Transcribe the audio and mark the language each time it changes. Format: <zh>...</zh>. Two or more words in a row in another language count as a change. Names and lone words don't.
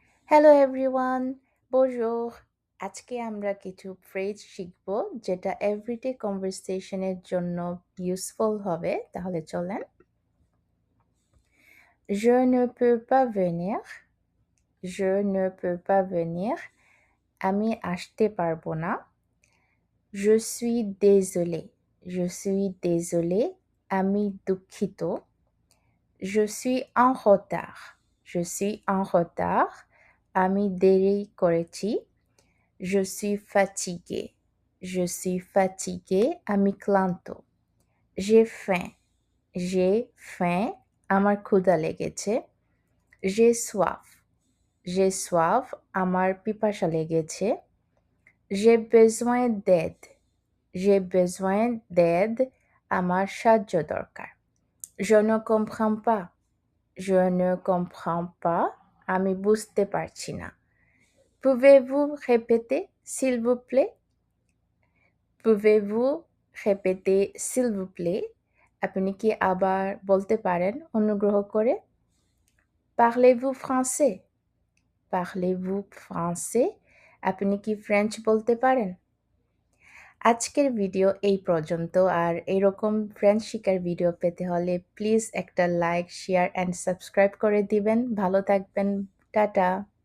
<en>hello everyone,</en> <bn>bonjour। আজকে আমরা কিছু ফ্রেজ শিখব যেটা</bn> <en>everyday conversation</en> <bn>জন্য ইউজফুল হবে। তাহলে চলেন।</bn> <fr>Je ne peux pas venir, je ne peux pas venir।</fr> <bn>আমি আসতে পারবো না।</bn> <fr>Je suis désolé, je suis désolé।</fr> <bn>আমি দুঃখিত।</bn> <fr>Je suis en retard, je suis en retard।</fr> <bn>আমি দেরি করেছি।</bn> <fr>Je suis fatigué, je suis fatigué।</fr> <bn>আমি ক্লান্ত।</bn> <fr>J'ai faim, j'ai faim।</fr> <bn>আমার ক্ষুধা লেগেছে।</bn> <fr>J'ai soif, j'ai soif।</fr> <bn>আমার পিপাসা লেগেছে।</bn> <fr>J'ai besoin d'aide, j'ai besoin d'aide।</fr> <bn>আমার সাহায্য দরকার।</bn> <fr>Je ne comprends pas, je ne comprends pas।</fr> <bn>আমি বুঝতে পারছি না।</bn> <fr>Pouvez-vous répéter, s'il vous plaît? Pouvez-vous répéter, s'il vous plaît?</fr> <bn>আপনি কি আবার বলতে পারেন অনুগ্রহ করে?</bn> <fr>Parlez-vous français? Parlez-vous français?</fr> <bn>আপনি কি ফ্রেঞ্চ বলতে পারেন? আজকের ভিডিও এই পর্যন্ত। আর এরকম ফ্রেঞ্চ শিখার ভিডিও পেতে হলে প্লিজ একটা</bn> <en>like, share and subscribe</en> <bn>করে দিবেন। ভালো থাকবেন। টাটা।</bn>